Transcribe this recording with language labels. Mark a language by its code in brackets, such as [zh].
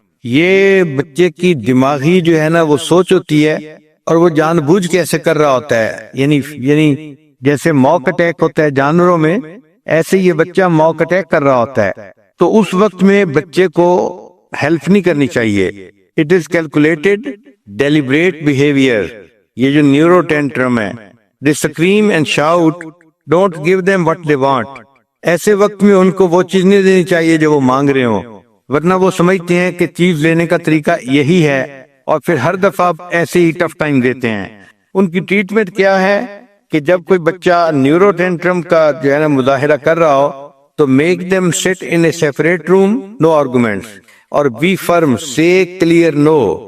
[ur] یہ بچے کی دماغی جو ہے نا وہ سوچ ہوتی ہے اور وہ جان بوجھ کے ایسے کر رہا ہوتا ہے. یعنی جیسے موک اٹیک ہوتا ہے جانوروں میں، ایسے یہ بچہ موک اٹیک کر رہا ہوتا ہے. تو اس وقت میں بچے کو ہیلپ نہیں کرنی چاہیے. [en] It is calculated deliberate behaviour. [ur] یہ جو نیورو ٹینٹرم ہے، [en] they scream and shout, don't give them what they want. [ur] ایسے وقت میں ان کو وہ چیز نہیں دینی چاہیے جو وہ مانگ رہے ہوں، ورنہ وہ سمجھتے ہیں کہ چیز لینے کا طریقہ یہی ہے اور پھر ہر دفعہ ایسے ہی ٹف ٹائم دیتے ہیں. ان کی ٹریٹمنٹ کیا ہے کہ جب کوئی بچہ نیورو ٹینٹرم کا جو ہے نا مظاہرہ کر رہا ہو تو make [en] them sit in a separate room, no arguments, [ur] اور [en] be firm, say clear no.